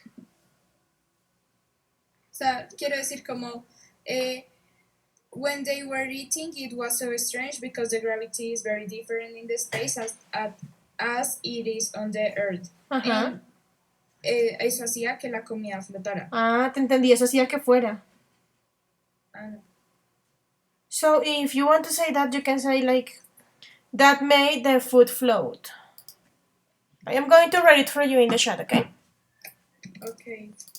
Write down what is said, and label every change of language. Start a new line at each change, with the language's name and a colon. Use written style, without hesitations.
Spanish: O sea, quiero decir como
English: when they were eating, it was so strange because the gravity is very different in the space as it is on the earth. Ajá.
Spanish: And, eso hacía que la comida flotara. Ah, te entendí. Eso hacía que fuera. Ah,
English: So if you want to say that, you can say like, that made the food float. I am going to write it for you in the chat, okay? okay.